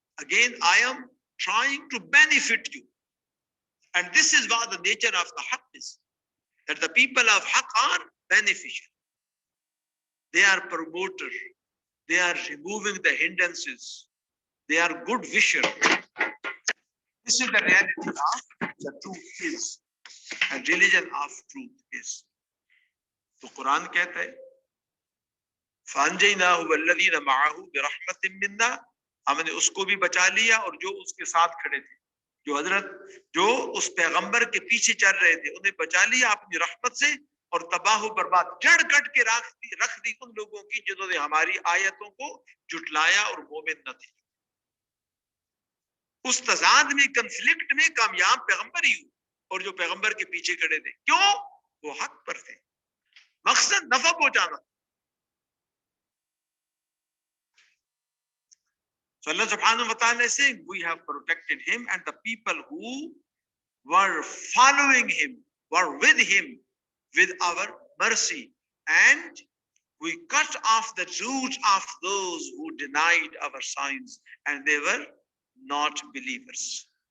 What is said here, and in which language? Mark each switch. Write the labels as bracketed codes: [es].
[en] Again, I am trying to benefit you. And this is what the nature of the haqq is, that the people of haqq are beneficial. They are promoter. They are removing the hindrances. They are good wisher. This is the reality of the truth is, and religion of truth is. [hi] तो कुरान कहता है, [ar] फ़अंजयनाहु वल्लज़ीन मअहु बिरहमतिन मिन्ना, [hi] हमने उसको भी बचा लिया और जो उसके साथ खड़े थे, जो उस पैगंबर के पीछे चल रहे थे, उन्हें बचा लिया अपनी रहमत से और तबाह बर्बाद जड़ कट के रख दी उन लोगों की जिन्होंने हमारी आयतों को झुटलाया और मोमिन न थे. उस तजाद में, कंफ्लिक्ट में कामयाब पैगंबर ही हुए और जो पैगंबर के पीछे खड़े थे. क्यों? वो हक पर थे, मकसद नफा पहुंचाना. [en] So Allah subhanahu wa ta'ala is saying, we have protected him and the people who were following him, were with him, with our mercy, and we cut off the roots of those who denied our signs and they were not believers.